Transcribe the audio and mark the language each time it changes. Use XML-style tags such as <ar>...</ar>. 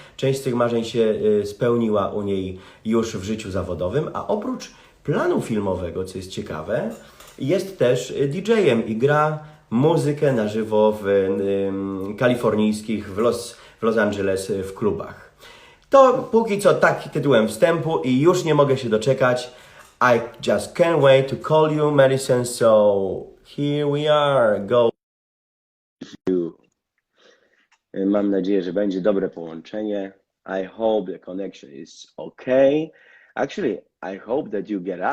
<pl>Część z tych marzeń się spełniła u niej już w życiu zawodowym, a oprócz planu filmowego, co jest ciekawe, jest też DJ-em i gra muzykę na żywo w kalifornijskich, w Los Angeles w klubach. To póki co taki tytułem wstępu i już nie mogę się doczekać.</pl> <en>I just can't wait to call you, Madison, so here we are, go.</en> <pl>Mam nadzieję, że będzie dobre połączenie.</pl> <en>I hope the connection is okay. Actually, I hope that you get up.</en>